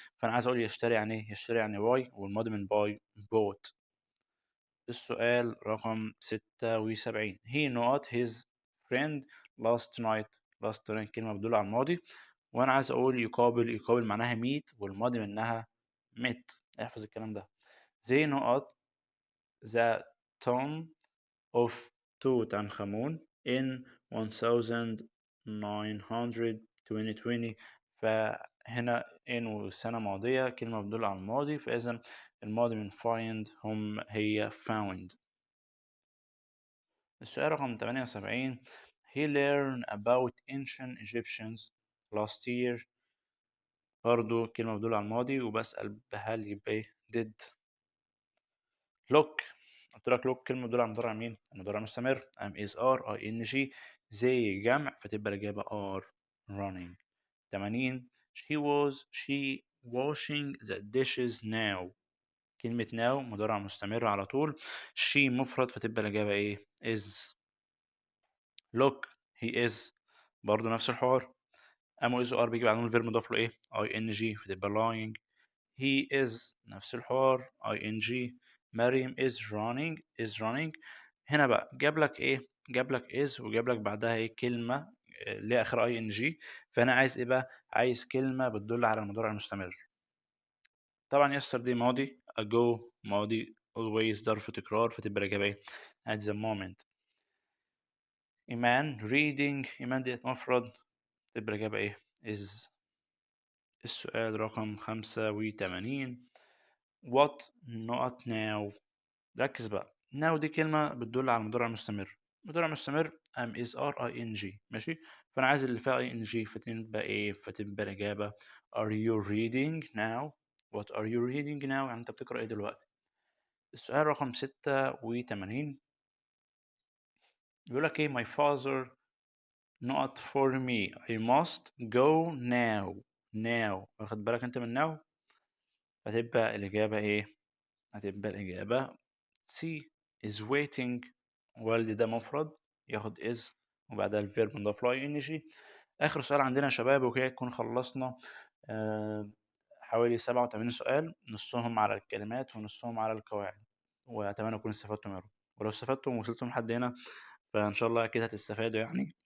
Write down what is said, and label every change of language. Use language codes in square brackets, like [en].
[ar] فأنا عايز أقول يشتري يعني ايه يشتري يعني باي، والماضي من باي bought. السؤال رقم [en] 76 he not his friend last night. [ar] last night كلمة بتدل على الماضي، وأنا عايز أقول يقابل معناها meet، والماضي منها met. احفظ الكلام ده. [en] they not the tomb of Tut in 1920. [ar] فهنا in والسنة ماضية كلمة بتدل على الماضي، فإذا الماضي من find هي found. السؤال رقم [en] 78 he learned about ancient Egyptians last year. [ar] برضو كلمة بتدل على الماضي، وبسأل بهل يبقى إيه did. look قلت لك look كلمة بتدل على المضارع مين؟ المضارع مستمر am is are ing زي جمع، فتبقى الإجابة are running. [en] 80 she washing the dishes now. [ar] كلمة now مضارع مستمر على طول، she مفرد فتبقى الإجابة إيه is. look he is برضه نفس الحوار، am و is و are بيجي بعدهم الفيرب مضاف له ايه ing فتبقى lying. [en] he is [ar] نفس الحوار [en] ing. Maryam is running. [ar] هنا بقى جاب لك ايه جاب لك is وجاب لك بعدها ايه كلمة اللي هي اخرها ing. فانا عايز ايه بقى عايز كلمة بتدل على المضارع المستمر. طبعا yesterday ماضي، ago ماضي، always ظرف تكرار، فتبقى الإجابة ايه [en] at the moment. [ar] إيمان إيمان ديت مفرد، تبقى الإجابة إيه is. السؤال رقم [en] 85 what not now. [ar] ركز بقى now دي كلمة بتدل على المضارع المستمر. مضارع مستمر am is are ing ماشي. فأنا عايز اللي فيها ing فتبقى إيه فتبقى الإجابة [en] are you reading now. what are you reading now [ar] يعني أنت بتقرأ إيه دلوقتي. السؤال رقم 86 بيقول لك إيه [en] my father not for me I must go now [ar] واخد بالك أنت من [en] now؟ [ar] هتبقى الإجابة إيه؟ هتبقى الإجابة [en] C is waiting. [ar] والدي ده مفرد ياخد is وبعدها الverb نضاف له ing. آخر سؤال عندنا يا شباب وكده نكون خلصنا حوالي 87 سؤال، نصهم على الكلمات ونصهم على القواعد، وأتمنى أكون استفدتم يا رب. ولو استفدتم ووصلتم لحد هنا فإن شاء الله أكيد هتستفادوا يعني.